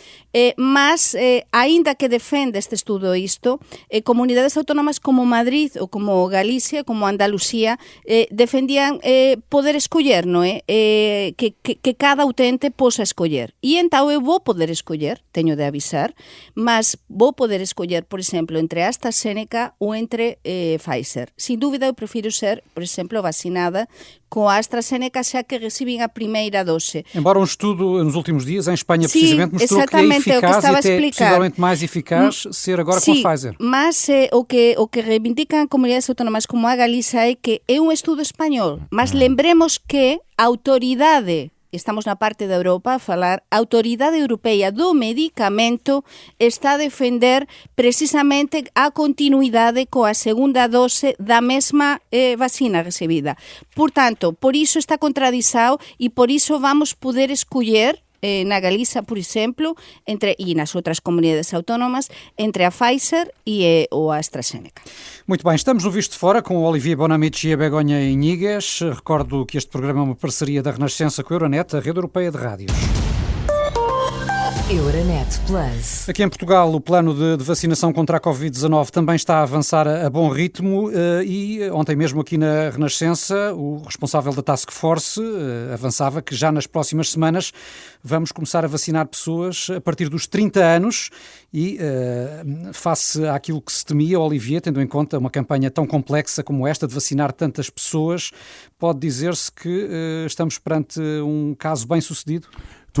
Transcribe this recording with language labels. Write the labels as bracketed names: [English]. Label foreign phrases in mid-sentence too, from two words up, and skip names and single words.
[Galician] Mas, aínda que defende este estudo isto, comunidades autónomas como Madrid ou como Galicia, como Andalucía, defendían poder escoller, non é? Que cada utente posa escoller. E entón eu vou poder escoller, teño de avisar, mas vou poder escoller, por exemplo, entre AstraZeneca ou entre Pfizer. Sin dúbida, eu prefiro ser, por exemplo, vacinada com a AstraZeneca, xa que recibem a primeira dose. [Portuguese] Embora um estudo nos últimos dias em Espanha precisamente mostrou que é eficaz e até possivelmente mais eficaz ser agora com a Pfizer. [Galician] Mas o que reivindican comunidades autónomas como a Galiza é que é un estudo español, mas lembremos que a autoridade, estamos na parte da Europa a falar, a Autoridade Europeia do Medicamento está a defender precisamente a continuidade coa segunda dose da mesma vacina recibida. Portanto, por iso está contradizado e por iso vamos poder escoller na Galiza, por exemplo, e nas outras comunidades autónomas, entre a Pfizer e o AstraZeneca. [Portuguese] Muito bem, estamos no Visto de Fora com o Olivier Bonamici e a Begonha Inigues. Recordo que este programa é uma parceria da Renascença com a Euronet, a rede europeia de rádios. Euronet Plus. Aqui em Portugal, o plano de vacinação contra a Covid-19 também está a avançar a bom ritmo e ontem mesmo aqui na Renascença, o responsável da Task Force avançava que já nas próximas semanas vamos começar a vacinar pessoas a partir dos 30 anos e face àquilo que se temia, Olivier, tendo em conta uma campanha tão complexa como esta de vacinar tantas pessoas, pode dizer-se que estamos perante um caso bem sucedido?